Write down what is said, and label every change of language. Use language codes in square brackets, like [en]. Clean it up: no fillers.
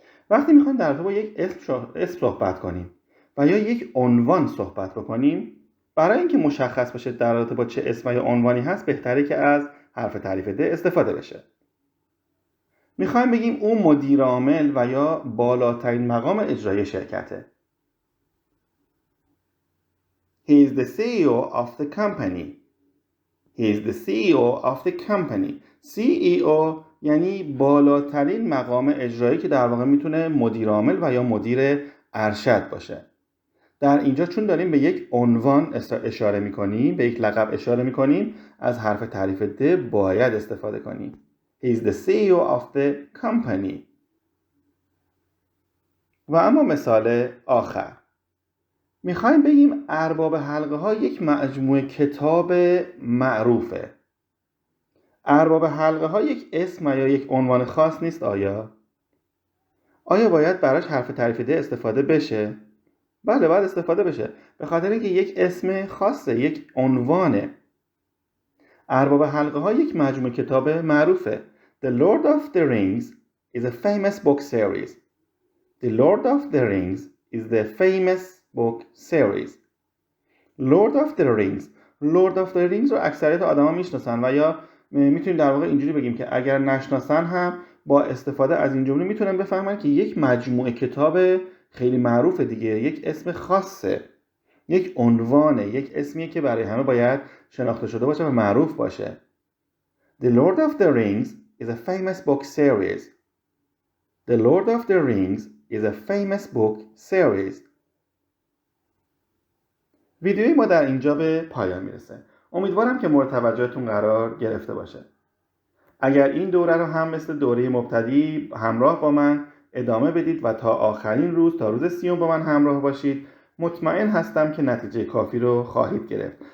[fa] وقتی میخوایم در رابطه با یک اسم صحبت کنیم و یا یک عنوان صحبت بکنیم، برای اینکه مشخص بشه در رابطه با چه اسم یا عنوانی هست بهتره که از حرف تعریف د استفاده بشه. میخوایم بگیم اون مدیر عامل و یا بالاترین مقام اجرایی شرکته. [en] He is the CEO of the company. He is the CEO of the company. [fa] CEO یعنی بالاترین مقام اجرایی که در واقع میتونه مدیر عامل و یا مدیر ارشد باشه. در اینجا چون داریم به یک عنوان اشاره میکنیم، به یک لقب اشاره میکنیم، از حرف تعریف د باید استفاده کنیم. [en] He is the CEO of the company. [fa] و اما مثال آخر، میخوایم بگیم ارباب حلقه ها یک مجموعه کتاب معروفه. ارباب حلقه ها یک اسم یا یک عنوان خاص نیست آیا؟ آیا باید براش حرف تعریف د استفاده بشه؟ بله باید استفاده بشه، به خاطر اینکه یک اسم خاصه، یک عنوانه. ارباب حلقه ها یک مجموعه کتاب معروفه. [en] The Lord of the Rings is a famous book series. The Lord of the Rings is the famous book series. Lord of the Rings. [fa] Lord of the Rings رو اکثریت آدما میشناسن و یا میتونیم در واقع اینجوری بگیم که اگر نشناسن هم با استفاده از این جمله میتونن بفهمن که یک مجموعه کتاب خیلی معروف دیگه، یک اسم خاصه، یک عنوانه، یک اسمیه که برای همه باید شناخته شده باشه و معروف باشه. [en] The Lord of the Rings is a famous book series. The Lord of the Rings is a famous book series. [fa] ویدیوی ما در اینجا به پایان میرسه. امیدوارم که مورد توجهتون قرار گرفته باشه. اگر این دوره رو هم مثل دوره مبتدی همراه با من ادامه بدید و تا آخرین روز، تا روز 30 با من همراه باشید، مطمئن هستم که نتیجه کافی رو خواهید گرفت.